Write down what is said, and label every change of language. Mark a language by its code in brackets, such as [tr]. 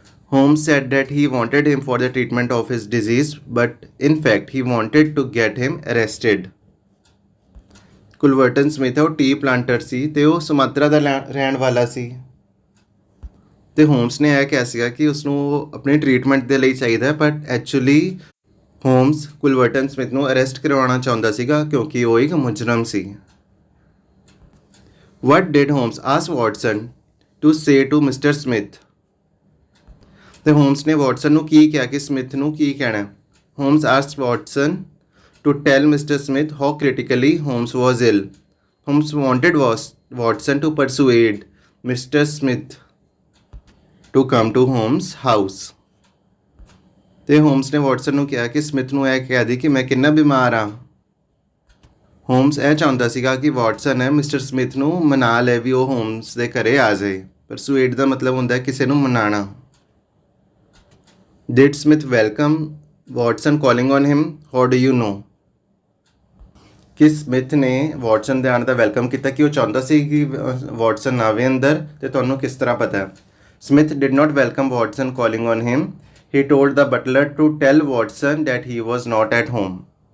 [en] Holmes said that he wanted him for the treatment of his disease, but in fact he wanted to get him arrested. [pa] ਕੁਲਵਰਟਨ Smith ਉਹ T planter ਸੀ ਤੇ ਉਹ ਸੁਮਾਤਰਾ ਦਾ ਰਹਿਣ ਵਾਲਾ ਸੀ, ਤੇ homes ਨੇ ਇਹ ਕਿਹਾ ਸੀਗਾ ਕਿ ਉਸਨੂੰ ਆਪਣੀ ਟ੍ਰੀਟਮੈਂਟ ਦੇ ਲਈ ਚਾਹੀਦਾ, [en] but actually [pa] ਹੋਮਸ ਕੁਲਵਰਟਨ ਸਮਿਥ ਨੂੰ ਅਰੈਸਟ ਕਰਵਾਉਣਾ ਚਾਹੁੰਦਾ ਸੀਗਾ ਕਿਉਂਕਿ ਉਹ ਇੱਕ ਮੁਜਰਮ ਸੀ। [en] What did Holmes ask Watson to say to Mr. Smith? [pa] ਤੇ ਹੋਮਸ ਨੇ ਵਾਟਸਨ ਨੂੰ ਕੀ ਕਿਹਾ ਕਿ ਸਮਿਥ ਨੂੰ ਕੀ ਕਹਿਣਾ। [en] Holmes asked Watson to tell Mr. Smith how critically Holmes was ill. Holmes wanted Watson to persuade Mr. Smith to come to Holmes' house. [pa] ਤੇ homes ਨੇ Watson ਨੂੰ ਕਿਹਾ ਕਿ ਸਮਿਥ ਨੂੰ ਇਹ ਕਹਿ ਦੇ ਕਿ ਮੈਂ ਕਿੰਨਾ ਬਿਮਾਰ ਹਾਂ। ਹੋਮਸ ਇਹ ਚਾਹੁੰਦਾ ਸੀਗਾ ਕਿ ਵਾਟਸਨ ਹੈ ਮਿਸਟਰ ਸਮਿਥ ਨੂੰ ਮਨਾ ਲੈ ਵੀ ਉਹ ਹੋਮਸ ਦੇ ਘਰੇ ਆ ਜਾਏ। ਪਰਸੂਏਡ ਦਾ ਮਤਲਬ ਹੁੰਦਾ ਕਿਸੇ ਨੂੰ ਮਨਾਣਾ। [en] Did Smith welcome Watson calling on him? How do you know? [pa] ਕਿ ਸਮਿਥ ਨੇ ਵਾਟਸਨ ਦੇ ਆਉਣ ਦਾ ਵੈਲਕਮ ਕੀਤਾ ਕਿ ਉਹ ਚਾਹੁੰਦਾ ਸੀ ਕਿ ਵਾਟਸਨ ਆਵੇ ਅੰਦਰ, ਤੇ ਤੁਹਾਨੂੰ ਕਿਸ ਤਰ੍ਹਾਂ ਪਤਾ ਹੈ। [en] Smith did not welcome Watson calling on him, he told the butler to tell Watson that he was not at home.